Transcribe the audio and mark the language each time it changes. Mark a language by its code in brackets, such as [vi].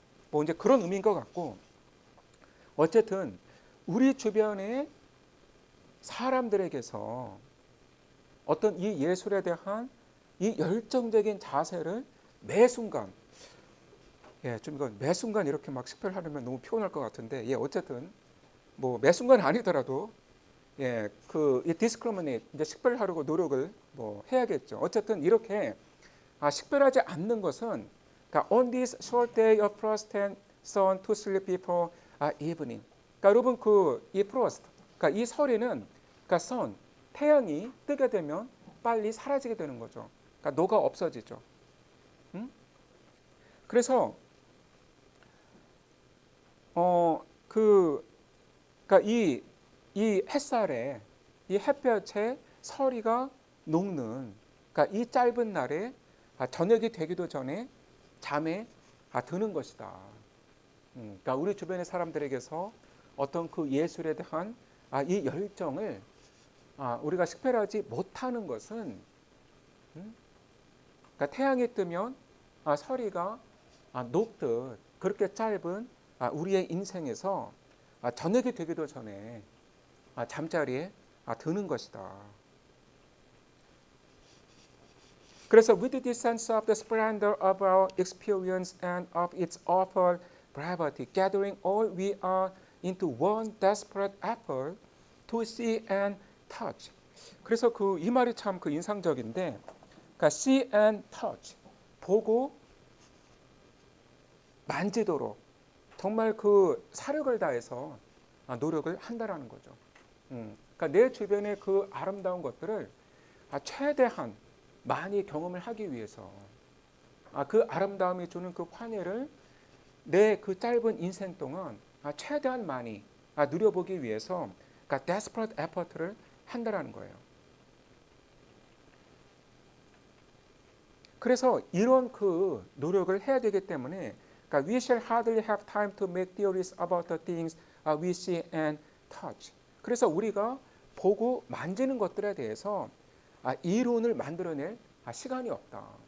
[ko] 뭐 이제 그런 의미인 것 같고, 어쨌든 우리 주변의 사람들에게서 어떤 이 예술에 대한 이 열정적인 자세를 매 순간, 좀 이건 매 순간 이렇게 막 식별하려면 너무 피곤할 것 같은데, 어쨌든 뭐 매 순간 아니더라도 이 discriminate 이제 식별하려고 노력을 뭐 해야겠죠. 어쨌든 이렇게 식별하지 않는 것은 그러니까 [en] on this short day of frost and sun to sleep before evening. [ko] 그러니까 여러분 이 frost, 그러니까 이 설에는 그러니까 sun 태양이 뜨게 되면 빨리 사라지게 되는 거죠. 그러니까 녹아 없어지죠. 그래서 그러니까 이 햇살에 이 햇볕에 서리가 녹는 그러니까 이 짧은 날에 저녁이 되기도 전에 잠에 드는 것이다. 그러니까 우리 주변의 사람들에게서 어떤 그 예술에 대한 이 열정을 우리가 식별하지 못하는 것은 그러니까 태양이 뜨면 서리가 녹듯 그렇게 짧은 우리의 인생에서 저녁이 되기도 전에 잠자리에 드는 것이다. 그래서 [en] with the sense of the splendor of our experience and of its awful brevity, gathering all we are into one desperate effort to see and touch. [ko] 그래서 이 말이 참 그 인상적인데, 그러니까 [en] see and touch, [ko] 보고 만지도록 정말 그 사력을 다해서 노력을 한다라는 거죠. 그러니까 내 주변의 그 아름다운 것들을 최대한 많이 경험을 하기 위해서 그 아름다움이 주는 그 환희를 내 그 짧은 인생 동안 최대한 많이 누려보기 위해서 그러니까 [en] desperate effort [ko] 를 한다라는 거예요. 그래서 이런 그 노력을 해야 되기 때문에 그러니까 [en] we shall hardly have time to make theories about the things we see and touch. [ko] 그래서 우리가 보고 만지는 것들에 대해서 이론을 만들어낼 시간이 없다.